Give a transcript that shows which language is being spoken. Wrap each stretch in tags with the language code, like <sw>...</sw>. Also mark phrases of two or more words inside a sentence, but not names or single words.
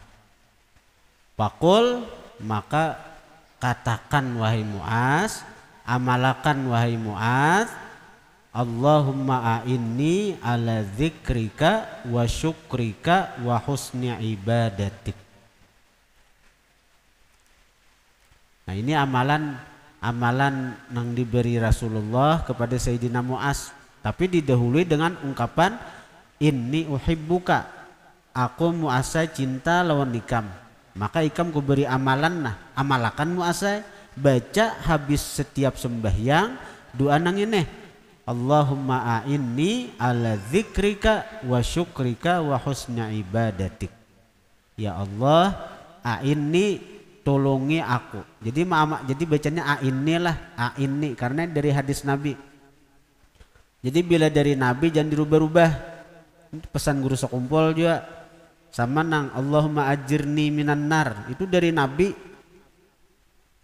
<bjn>Fakul, maka katakan wahai Mu'adz, amalakan wahai Mu'adz,</bjn> <ar>اللهم أعني على ذكرك وشكرك وحسن عبادتك.</ar> <bjn>Nah, ini amalan yang diberi Rasulullah kepada Sayyidina Mu'adz, tapi didahului dengan ungkapan</bjn> <ar>إني أحبك,</ar> <bjn>aku Mu'adz cinta lawan ikam. Maka ikam ku beri amalan, nah amalakan Mu'adz, baca habis setiap sembahyang doa nang ini,</bjn> <ar>اللهم أعني على ذكرك وشكرك وحسن عبادتك. يا الله أعني,</ar> <bjn>tolongi aku. Jadi bacanya a'inni lah, a'inni, karena dari hadis Nabi. Jadi bila dari Nabi jangan dirubah-rubah. Pesan guru sekumpul juga. Sama nang</bjn> <ar>اللهم أجرني من النار,</ar> <bjn>itu dari Nabi.</bjn>